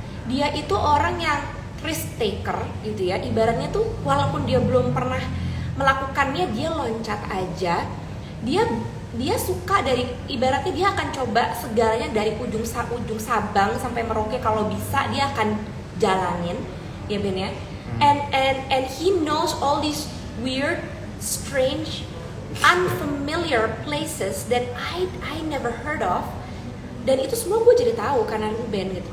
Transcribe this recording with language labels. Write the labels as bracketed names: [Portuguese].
[Indonesian] Dia itu orang yang risk taker gitu ya. Ibaratnya tuh walaupun dia belum pernah melakukannya, dia loncat aja. Dia suka dari, ibaratnya dia akan coba segalanya dari ujung Sabang sampai Merauke, kalau bisa dia akan jalanin, ya Ben ya. [English] And he knows all these weird, strange, unfamiliar places that I never heard of. [Indonesian] Dan itu semua gue jadi tahu karena Ruben gitu.